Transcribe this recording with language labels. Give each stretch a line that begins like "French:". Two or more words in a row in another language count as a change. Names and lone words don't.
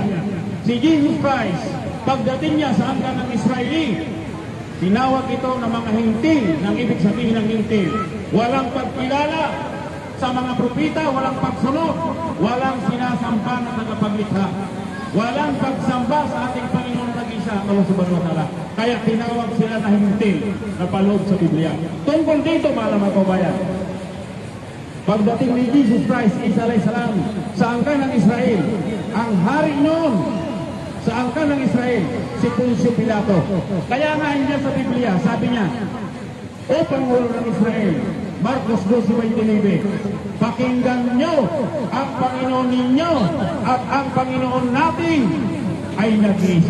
Filipino: Si Jesus Christ, pagdating niya sa angka ng Israeli, tinawag ito ng mga hintil, ng ibig sabihin ng hintil. Walang pagkilala Sa mga propita, walang pagsunod, walang sinasamba na tagapaglikha, walang pagsamba sa ating Panginoon nag-isa,
Arabic: Allah subhanahu wa ta'ala.
Filipino: Kaya tinawag sila na hintil na paloob sa Biblia. Tungkol dito, mga kabayan, pagdating ni Jesus Christ, Isa
Arabic: alayhi salam,
Filipino: sa angkan ng Israel, ang hari noon sa angkan ng Israel, si Poncio Pilato. Kaya nga hindi sa Biblia, sabi niya, O Pangulo ng Israel, Marcos 12:29, pakinggan nyo ang Panginoon ninyo at ang Panginoon natin ay nag-iisa.